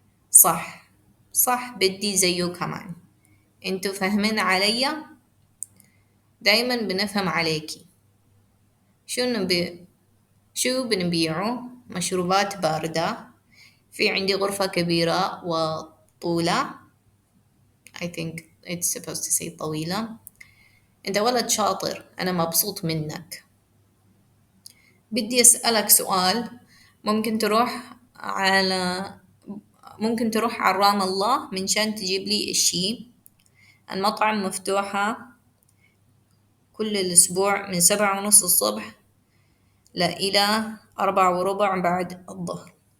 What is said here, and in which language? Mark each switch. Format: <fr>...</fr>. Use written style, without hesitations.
<ar>صح صح بدي زيه كمان. انتوا فاهمين عليا. دايما بنفهم عليكي. شو نبي شو بنبيعه مشروبات باردة في عندي غرفة كبيرة وطولة.</ar> <en>I think it's supposed to say طويلة.</en> <ar>أنت ولد شاطر، أنا مبسوط منك. بدي أسألك سؤال. ممكن تروح على ممكن تروح على رام الله من شان تجيب لي الشي. المطعم مفتوحة كل الأسبوع من 7:30 الصبح إلى 4:15 بعد الظهر.</ar>